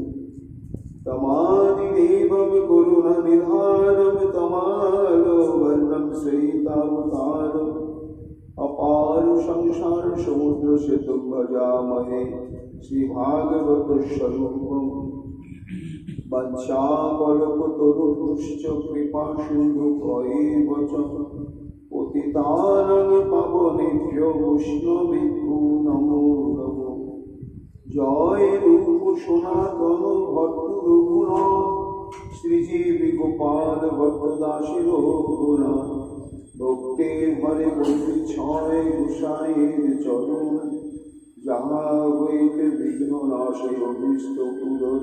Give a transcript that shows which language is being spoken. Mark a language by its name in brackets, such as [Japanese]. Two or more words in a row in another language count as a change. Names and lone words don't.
[Sanskrit] तमादिदेवं गुरुर्निधानं तमालो वर्णं श्वेतावतारम् अपार संसार समुद्र सेतुं भजामहे श्रीभागवतस्वरूपम्। वंशाकल्पतरुभ्यश्च कृपासिन्धुभ्यैव च पतितानां पावनेभ्यो वैष्णवेभ्यो नमो नमः। [Bangla] জয় রূপ সনাতন ভট্ট রঘুনাথ শ্রীজীব গোপাল ভট্ট দাসের রঘুনাথ ভক্তে ঘরে বসে ছয় গোসাইয়ের চরণ যাহা হইতে বিঘ্ন নাশে অভিষ্ট পূরণ।